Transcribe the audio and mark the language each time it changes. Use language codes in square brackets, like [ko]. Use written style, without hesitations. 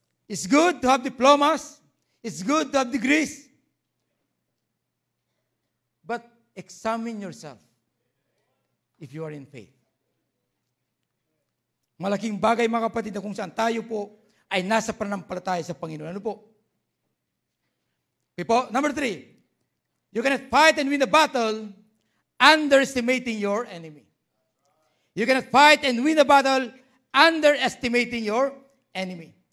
[en] It's good to have diplomas. It's good to have degrees. But examine yourself if you are in faith. [tl] Malaking bagay mga kapatid na kung saan tayo po ay nasa pananampalataya sa Panginoon. Ano po? Okay po. [en] Number 3, you cannot fight and win a battle underestimating your enemy. You cannot fight and win a battle underestimating your enemy.